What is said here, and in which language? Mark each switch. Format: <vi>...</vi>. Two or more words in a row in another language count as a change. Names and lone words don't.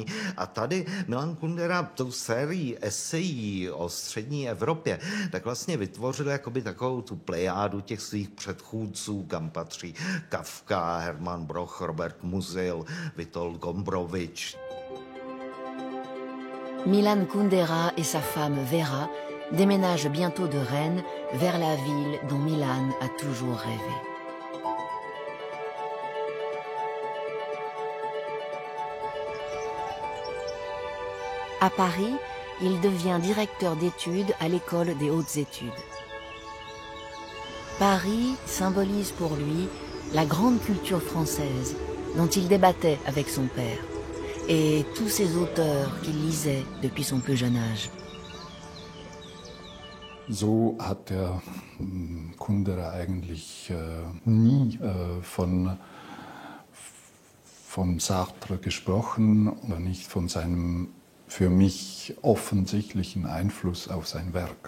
<cs>A tady Milan Kundera tou sérií esejí o střední Evropě tak vlastně vytvořil jakoby takovou tu plejádu těch svých předchůdců, kam patří Kafka, Hermann Broch, Robert Musil, Witold Gombrowicz.</cs> <fr>Milan Kundera et sa femme Vera déménagent bientôt de Rennes vers la ville dont Milan a toujours rêvé. À Paris, il devient directeur d'études à l'école des hautes études. Paris symbolise pour lui la grande culture française dont il débattait avec son père et tous ces auteurs qu'il lisait depuis son plus jeune âge.</fr> <de>So hat Kundera eigentlich nie von Sartre gesprochen oder nicht von seinem für mich offensichtlichen Einfluss auf sein Werk.</de>